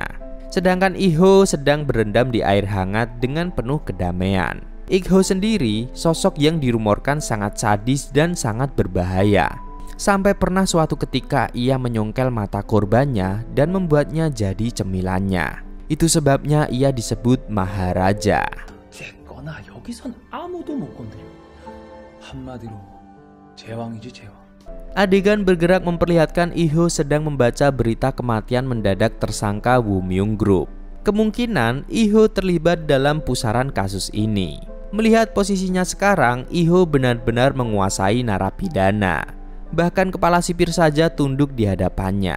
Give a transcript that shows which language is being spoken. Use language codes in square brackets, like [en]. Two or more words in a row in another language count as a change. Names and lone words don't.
[id] Sedangkan Ik-ho sedang berendam di air hangat dengan penuh kedamaian. Ik-ho sendiri sosok yang dirumorkan sangat sadis dan sangat berbahaya. Sampai pernah suatu ketika ia menyongkel mata korbannya dan membuatnya jadi cemilannya. Itu sebabnya ia disebut Maharaja. [ko] 됐거나 여기선 아무도 못 건드려. 한마디로 제왕이지 제왕. [id] Adegan bergerak memperlihatkan Ik-ho sedang membaca berita kematian mendadak tersangka Wumyung Group. Kemungkinan Ik-ho terlibat dalam pusaran kasus ini. Melihat posisinya sekarang, Ik-ho benar-benar menguasai narapidana. Bahkan kepala sipir saja tunduk di hadapannya.